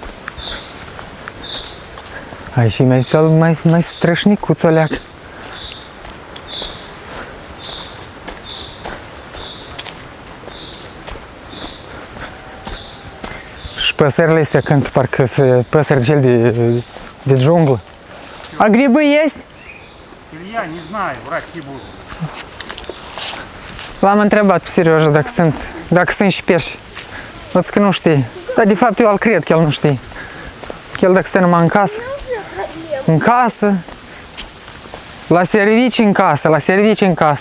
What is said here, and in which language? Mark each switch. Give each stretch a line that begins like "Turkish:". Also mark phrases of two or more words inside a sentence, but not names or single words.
Romanian: Aici e mai strășnicuț o leacă. Și păsările astea cântă, parcă sunt păsări cel de junglă.
Russian: A грибы есть? Я не знаю, врать не буду.
Romanian: L-am întrebat pe Serioja dacă sunt și pești. Văd că nu știi. Dar de fapt eu îl cred că el nu știe. Că el dacă stă numai în casă, la servicii în casă.